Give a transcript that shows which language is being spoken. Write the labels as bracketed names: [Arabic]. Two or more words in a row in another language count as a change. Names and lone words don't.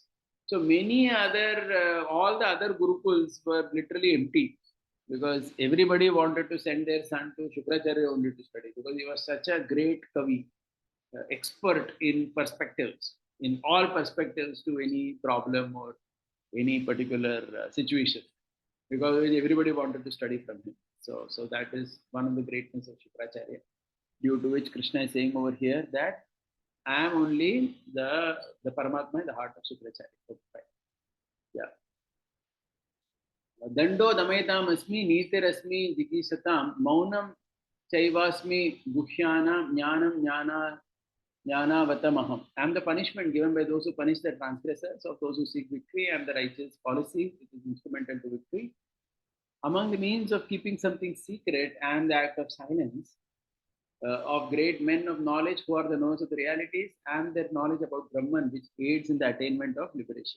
[English] So many other, all the other Gurukuls were literally empty, because everybody wanted to send their son to Shukracharya only to study, because he was such a great Kavi, expert in perspectives, in all perspectives to any problem or any particular situation, because everybody wanted to study from him. So that is one of the greatness of Shukracharya, due to which Krishna is saying over here that I am only the Paramatma in the heart of Shukracharya. Yeah. [Sanskrit] दण्डो दमयताम् अस्मि नीतिरस्मि जिगीषताम् मौनं चैवास्मि गुह्यानां ज्ञानं ज्ञानवतामहम्. [English] I am the punishment given by those who punish the transgressors, of those who seek victory. I am the righteous policy which is instrumental to victory. Among the means of keeping something secret, I am the act of silence of great men of knowledge who are the knowers of the realities, and their knowledge about Brahman, which aids in the attainment of liberation.